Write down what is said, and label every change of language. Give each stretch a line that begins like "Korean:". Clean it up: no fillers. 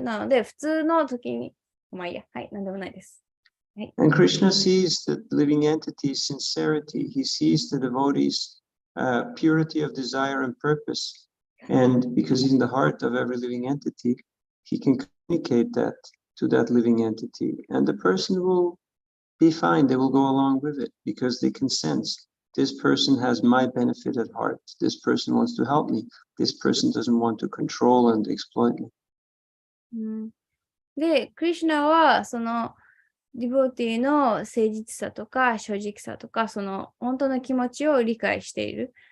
Japanese: なので、普通の時に、まあいいや、はい、なんでもないです。
English: And Krishna sees the living entity's sincerity. He sees the devotee's purity of desire and purpose. And because he's in the heart of every living entity, he can communicate that to that living entity. And the person will be fine. They will go along with it because they can sense this person has my benefit at heart. This person wants to help me. This person doesn't want to control and exploit me.
Japanese: で、クリシュナは、その、ディボティの誠実さとか正直さとか、その本当の気持ちを理解している。